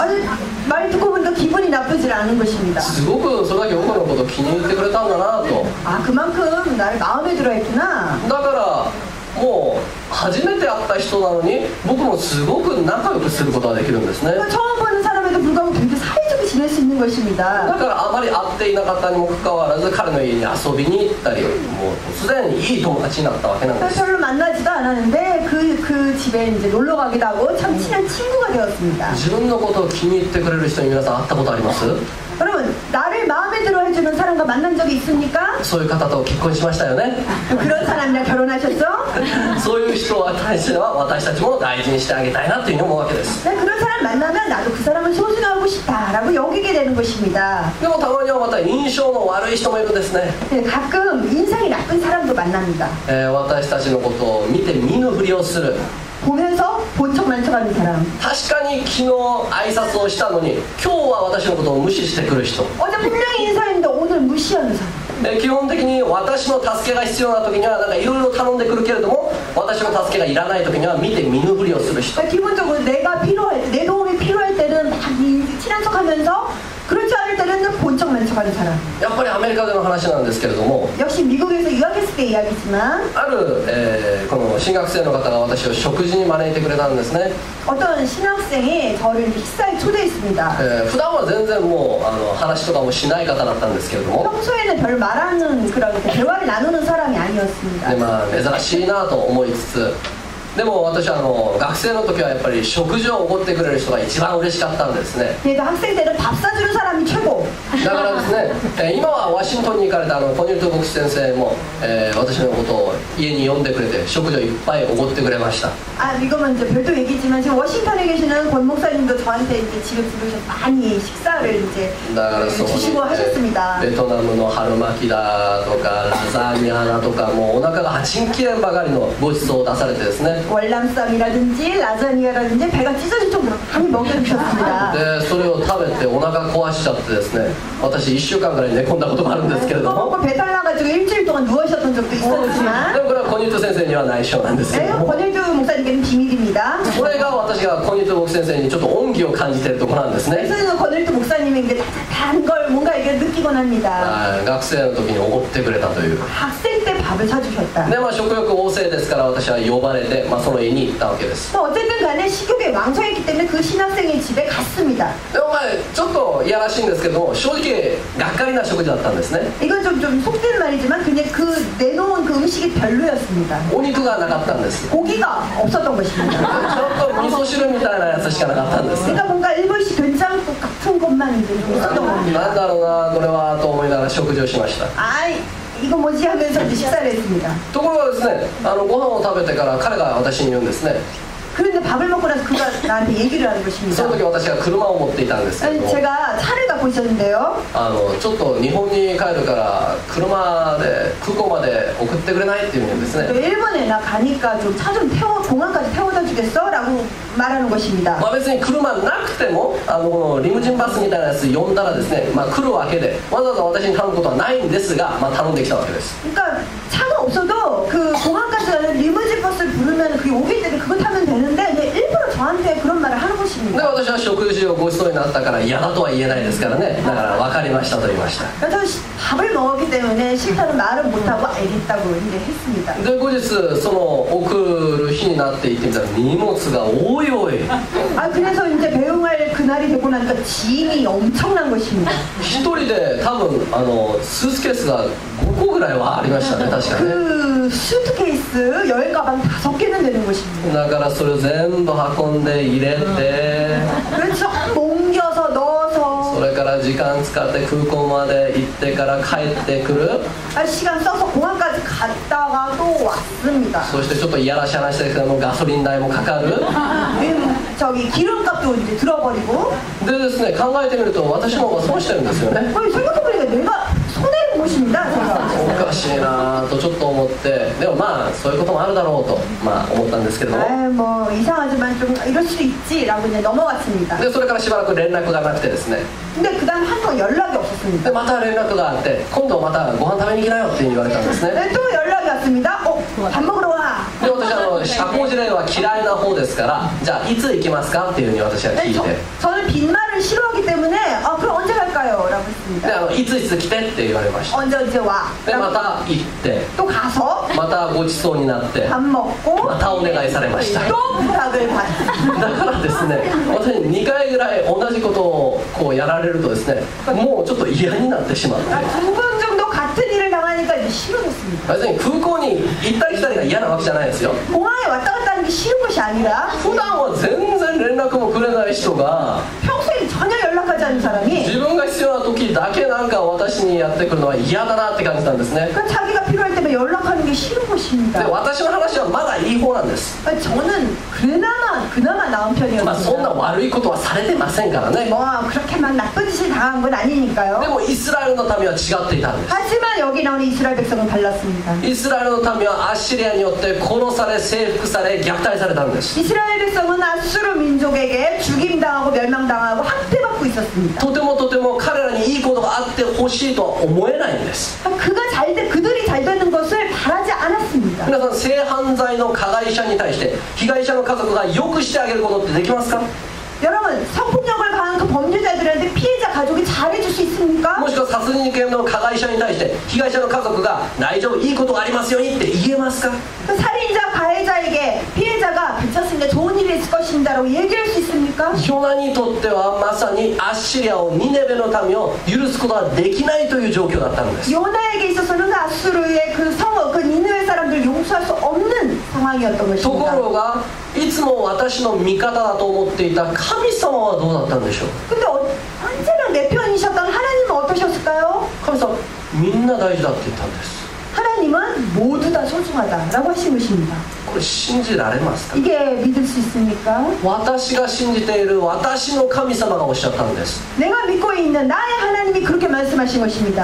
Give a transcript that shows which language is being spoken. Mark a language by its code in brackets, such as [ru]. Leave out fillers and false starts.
[ko] 아니 말 듣고 보니까 기분이 나쁘질 않은 것입니다. [ja] すごくそれだけ僕のことを気に入ってくれたんだなと。 [ko] 그만큼 나를 마음에 들어했구나. [ja] だからもう初めて会った人なのに僕もすごく仲良くすることができるんですね。 [ko] 처음 보는 사람에도 불구하고 되게 사이좋게 지낼 수 있는 [ja] だ [ko] 것입니다. [ja] からあまり会っていなかったにもかかわらず彼の家に遊びに行ったり、もう突然いい友達になったわけなんです。 [ko] 별로 만나지도 않았는데 그 집에 이제 놀러 가기도 하고 참 친한 친구가 되었습니다. [ja] 自分のことを気に入ってくれる人に皆さん会ったことあります？ [ko] 여러분 나를 마음에 들어 해주는 사람과 만난 적이 있습니까? [ja] そういう方と結婚しましたよね。 [ko] 그런 사람이랑 결혼하셨죠? [ja] そういう人に対しては私たちも大事にしてあげたいなというふうに思うわけです。 [ko] 네, 그런 사람 만나면 나도 그 사람을 소중하고 싶다라고 여기게 되는 것입니다. [ja] でもたまにはまた印象の悪い人もいるんですね。 [ko] 네, 가끔 인상이 나쁜 사람도 만납니다. [ja] 私たちのことを見て見ぬふりをする。 [ko] 보면서 본척만 척하는 사람. [ja] 確かに昨日挨拶をしたのに今日は私のことを無視してくる人。 [ko] 어제 분명히 인사했는데 오늘 무시하는 사람. [ja] 基本的に私の助けが必要な時にはなんかいろいろ頼んでくるけれども、私の助けがいらない時には見て見ぬふりをする人。 [ko] 기본적으로 내가 필요할 때, 내 도움이 필요할 때는 막 친한 척하면서 그렇지 않을 때는 본척만 척하는 사람. [ja] やっぱりアメリカでの話なんですけれども、 [ko] 역시 미국에서 유학했을 때 이야기지만 [ja] ある、この進学生の方が私を食事に招いてくれたんですね。 [ko] 어떤 신학생이 저를 이렇게 식사에 초대했습니다. [ja] 普段は全然もう話とかもしない方だったんですけれども、 [ko] 평소에는 별 말하는 그런 대화를 나누는 사람이 아니었습니다. [ja] でまあ珍しいなと思いつつ、でも私は学生の時はやっぱり食事をおごってくれる人が一番嬉しかったんですね。 [ko] 그래도 학생 때는 밥 사주는 사람이 최고. [ja] だからですね、今はワシントンに行かれたコニュルト牧師先生も、私のことを家に呼んでくれて食事をいっぱいおごってくれました。 [ko] 이거는 이제 별도 얘기지만 지금 워싱턴에 계시는 권 목사님도 저한테 이제 집에 부르셔서 많이 식사를 이제 [ja] だからそう、 [ko] 주시고 하셨습니다. [ja] ベトナムの春巻きだとかラザニアだとか、もうお腹がはちんきれんばかりのごちそうを出されてですね、ね。 [ko] 월남쌈이라든지 라자니아라든지 배가 찢어질 정도로 많이 먹여주셨습니다. [ja] でそれを食べてお腹壊しちゃってですね、私1週間ぐらい寝込んだことがあるんですけれど [ko] 그거 [ja] も、 [ko] 먹고 배탈 나가지고 일주일 동안 누워있었던 적도 [ja] で [ko] 있었지만 [ja] もこれはコニュート先生には内緒なんですけれども、 [ko] 권일두 목사님께는 비밀입니다. [ja] これが私がコニュート僕先生にちょっと恩義を感じているところなんですね。 [ko] 그래서 권일두 목사님에게 따뜻한 걸 뭔가 이게 느끼곤 합니다. [ja] はい、学生の時におごってくれたという。 [ko] 학생 때 밥을 사주셨다. [ja] で食欲旺盛ですから私は呼ばれて、その家に行ったわけです。 [ko] 뭐 어쨌든 간에 식욕에 왕성했기 때문에 그 신학생의 집에 갔습니다. [ja] でもちょっといやらしいんですけども、正直がっかりな食事だったんですね。 [ko] 이건 좀 속된 말이지만 그냥 그 내놓은 그 음식이 별로였습니다. [ja] お肉がなかったんです。 [ko] 고기가 없었던 것입니다. [ja] ちょっと味噌汁みたいなやつしかなかったんです。 [ko] 그러니까 뭔가 일본식 된장국 같은 것만 이제 있었던 [ja] な [ko] 겁니다. [ja] んだろうなこれはと思いながら食事をしました。 [ko] 아이 이거 뭐지 하면서 이제 식사를 했습니다. [ja] ところがですね、ご飯を食べてから彼が私に言うんですね。 [ko] 그런데 밥을 먹고 나서 그가 나한테 얘기를 하는 [ja] そ [ko] 것입니다. [ja] の時私が車を持っていたんですけれ [ko] 아니, [ja] ども、 [ko] 제가 차를 갖고 있었는데요. [ja] ちょっと日本に帰るから車で空港まで送ってくれないっていうんですね。 [ko] 일본에 나 가니까 좀 차 좀 공항까지 태워다 주겠어? 라고 말하는 것입니다. [ja] 別に車なくてもこのリムジンバスみたいなやつ呼んだらですね、来るわけでわざわざ私に頼むことはないんですが、頼んできたわけです。 [ko] 그러니까 차가 없어도 그 공항까지 가는 리무진 버스를 부르면 그게 오기 때문에 그거 타면 되는데 이제 일부러 저한테 그런 말을 하는 [ja] で [ko] 것입니다. [ja] 私は食事をごちそうになったから嫌だとは言えないですからね。だから分かりましたと言いました。 [ko] 그래서 밥을 먹었기 때문에 싫다는 말을 못하고 알겠다고 이제 했습니다. [ja] で後日その送る日になって行ってみたら荷物が多い多い。 [ko] 아 그래서 이제 배웅할 그날이 되고 나니까 짐이 엄청난 것입니다. [ja] 一人で多分スーツケースが5個ぐらいはありましたね、確かね。 [ko] 그 수트케이스 열 가방 5개는 되는 것입니다. [ja] だからそれを全部運んで入れて、 [ko] 그래서 옮겨서 넣어서 [ja] それから時間使って空港まで行ってから帰ってくる。 [ko] 시간 써서 공항까지 갔다가 또 왔습니다. [ja] そしてちょっといやらしい話ですけどもガソリン代もかかる。 [ko] 저기 기름값도 이제 들어버리고 [ja] でですね、考えてみると私の方が損してるんですよね。 [ko] 생각해보니까 내가 손해를 것입니다. 제가. [ja] おかしいなとちょっと思って、でもそういうこともあるだろうと思ったんですけれども、 [ko] 뭐 이상하지만 좀 이럴 수도 있지라고 이제 넘어갔습니다. [ja] でそれからしばらく連絡がなくてですね、 [ko] 근데 그다음 한동 연락이 없었습니다. [ja] でまた連絡があって今度またご飯食べに行きなよって言われたんですね。 [ko] 네, 또 연락이 왔습니다. 밥 먹으러 와. [ja] で私社交辞令は嫌いな方ですから、じゃあいつ行きますかっていうふうに私は聞い [ko] 네, [ja] て、 [ko] 저는 빈말을 싫어하기 때문에 그럼 언제 갈까요? 라고 [ja] で [ko] 했습니다. [ja] いついつ来てって言われました。 [ko] 언제 와. [ja] でまた行って、 [ko] 또 가서 [ja] またごちそうになって、 [ko] 밥 먹고 [ja] またお願いされました。 [ko] 또 부탁을 받습니다. [ja] だからですね、私2回ぐらい同じことをこうやられるとですね、もうちょっと嫌になってしまって、 [ko] 두 번 정도 같은 일을 당하니까 이제 싫어졌습니다. [ja] 別に空港に行ったり来たりが嫌なわけじゃないですよ。 [ko] 공항에 왔다 갔다 하는 게 싫은 것이 아니라 [ja] 普段は全然連絡もくれない人が [ko] 평소에 전혀 연락하지 않는 사람이 [ja] 自分が必要な時だけなんか私にやってくるのは嫌だなって感じたんですね。 [ko] 그 자기가 필요할 때만 연락하는 게 싫은 [ja] で [ko] 것입니다. [ja] 私の話はまだいい方なんです。 [ko] 저는 그나마 나은 [ja] そんな [ko] 편이었습니다. [ja] 悪いことはされてませんからね。 [ko] 뭐 그렇게 막 나쁜 짓을 당한 건 [ja] で [ko] 아니니까요. [ja] もイスラエルの民は違っていたんです。 [ko] 하지만 여기 나오는 이스라엘 백성은 달랐습니다. [ja] イスラエルの民はアッシリアによって殺され征服され虐待されたんです。 [ko] 이스라엘 백성은 아수르 민족에게 죽임당하고 멸망당하고 학대받고 있었습니다. [ja] とても彼らにいいことがあってほしいとは思えないんです。 [ko] 그들이 잘 되는 것을 바라지 않았습니다. [ja] 皆さん性犯罪の加害者に対して被害者の家族がよくしてあげることってできますか？ [ko] 여러분 성폭력을 당한 그 범죄자들한테 피해자 가족이 잘해줄 수 있습니까? [ja] もしくは殺人事件の加害者に対して被害者の家族が大丈夫いいことがありますようにって言えますか？ [ko] 그 살인자 가해자에게 피해자가 괜찮습니다 좋은 일이 있을 것입니다 라고 얘기할 수 있습니까? [ja] ヨナにとってはまさにアッシリアをニネベの民を許すことができないという状況だったんです。 [ko] 요나에게 있어서는 아수르의 그 니느웨 사람들을 용서할 수 없는 상황이었던 [ja] とこ [ko] 것입니다. [ja] ろがいつも私の味方だと思っていた神様はどうだったんでしょう？ [ko] 근데 언제나 내 편이셨던 하나님은 어떠셨을까요? [ja] 神様みんな大事だって言ったんです。 [ko] 하나님은 하나님은 모두 다 소중하다라고 하신 것입니다. [ja] これ信じられますか？ [ko] 이게 믿을 수 있습니까? [ja] 私が信じている私の神様がおっしゃったんです。 [ko] 내가 믿고 있는 나의 하나님이 그렇게 말씀하신 것입니다.